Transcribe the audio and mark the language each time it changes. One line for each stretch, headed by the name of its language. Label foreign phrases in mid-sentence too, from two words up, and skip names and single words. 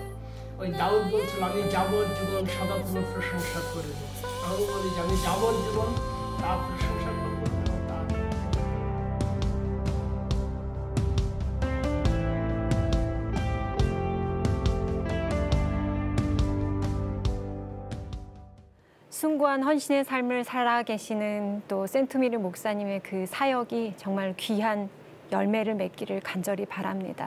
Bangla: ওই দাউদ বলছিল আমি যাবজ্জীবন সদা কোনো প্রশংসা করব। আমি বলি যে আমি যাবজ্জীবন তা প্রশংসা করবো।
Korean: 숭고한 헌신의 삶을 살아계시는 또 센트미르 목사님의 그 사역이 정말 귀한 열매를 맺기를 간절히 바랍니다.